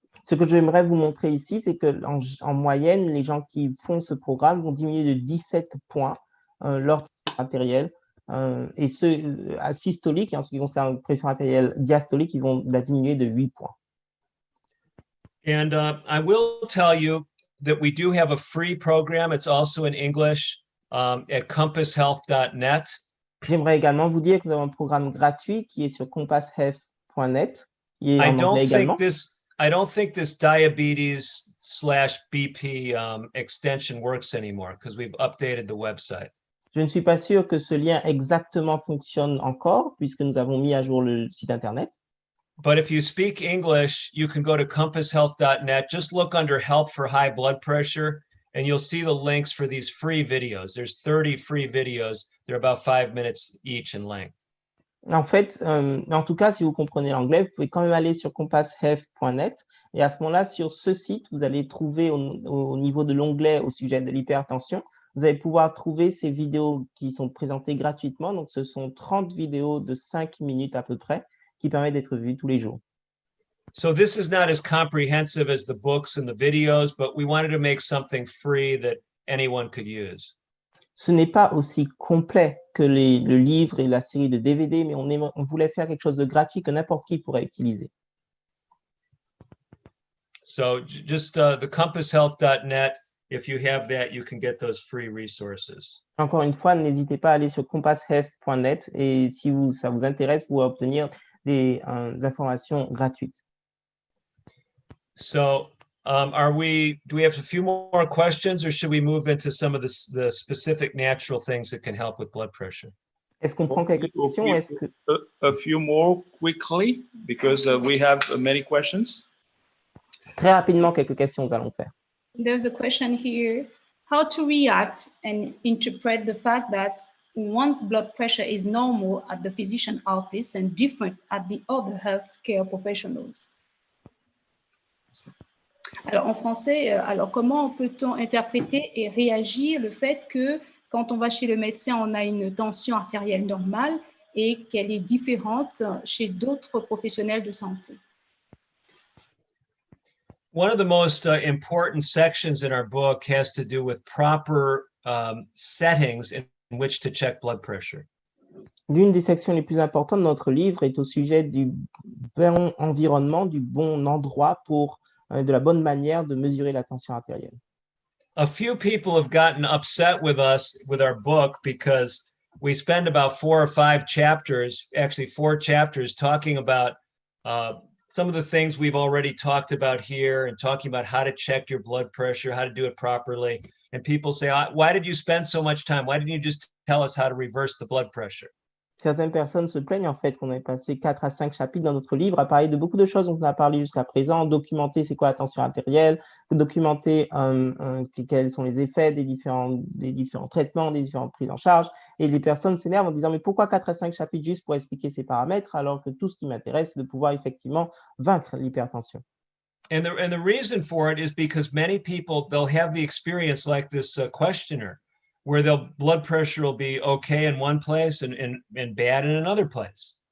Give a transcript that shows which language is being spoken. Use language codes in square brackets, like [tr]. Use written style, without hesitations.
[fr] Ce que j'aimerais vous montrer ici, c'est qu'en moyenne, les gens qui font ce programme vont diminuer de 17 points leur tension artérielle et ceux systoliques, en ce qui concerne la pression artérielle diastolique, ils vont la diminuer de 8 points. [en] And I will tell you that we do have a free program. It's also in English at compasshealth.net. [fr] J'aimerais également vous dire que nous avons un programme gratuit qui est sur compasshealth.net, qui est [en] I [fr] en [en] don't [fr] anglais également. [en] think this diabetes/BP extension works anymore because we've updated the website. [fr] Je ne suis pas sûr que ce lien exactement fonctionne encore, puisque nous avons mis à jour le site Internet. [en] But if you speak English, you can go to compasshealth.net. Just look under help for high blood pressure, and you'll see the links for these free videos. There's 30 free videos. They're about 5 minutes each in length. [fr] En fait, en tout cas, si vous comprenez l'anglais, vous pouvez quand même aller sur compasshealth.net et à ce moment-là, sur ce site, vous allez trouver au niveau de l'onglet au sujet de l'hypertension, vous allez pouvoir trouver ces vidéos qui sont présentées gratuitement. Donc, ce sont 30 vidéos de 5 minutes à peu près qui permettent d'être vues tous les jours. [en] So this is not as comprehensive as the books and the videos, but we wanted to make something free that anyone could use. [fr] Ce n'est pas aussi complet que le livre et la série de DVD, mais on voulait faire quelque chose de gratuit que n'importe qui pourrait utiliser. [en] So just the compasshealth.net, if you have that, you can get those free resources. [fr] Encore une fois, n'hésitez pas à aller sur compasshealth.net et si ça vous intéresse, vous pouvez obtenir des informations gratuites. [en] So do we have a few more questions or should we move into some of the specific natural things that can help with blood pressure? [fr] Est-ce qu'on prend quelques questions? [en] A few more quickly because we have many questions. [fr] Très rapidement, quelques questions nous allons faire. [en] There's a question here. How to react and interpret the fact that one's blood pressure is normal at the physician office and different at the other healthcare professionals? [fr] Alors, en français, comment peut-on interpréter et réagir le fait que quand on va chez le médecin, on a une tension artérielle normale et qu'elle est différente chez d'autres professionnels de santé? [en] One of the most important sections in our book has to do with proper settings in which to check blood pressure. [fr] L'une des sections les plus importantes de notre livre est au sujet du bon environnement, du bon endroit pour de la bonne manière de mesurer la tension artérielle. [en] A few people have gotten upset with us with our book because we spend about 4 or 5 chapters, actually 4 chapters, talking about some of the things we've already talked about here and talking about how to check your blood pressure, how to do it properly. And people say, why did you spend so much time? Why didn't you just tell us how to reverse the blood pressure? [fr] Certaines personnes se plaignent en fait qu'on ait passé 4 à 5 chapitres dans notre livre à parler de beaucoup de choses dont on a parlé jusqu'à présent, documenter c'est quoi la tension artérielle, documenter quels sont les effets des différents traitements, des différentes prises en charge. Et les personnes s'énervent en disant mais pourquoi 4 à 5 chapitres juste pour expliquer ces paramètres alors que tout ce qui m'intéresse c'est de pouvoir effectivement vaincre l'hypertension. [en] And the reason for it is because many people, they'll have the experience like this questioner, where their blood pressure will be okay in one place and bad in another place.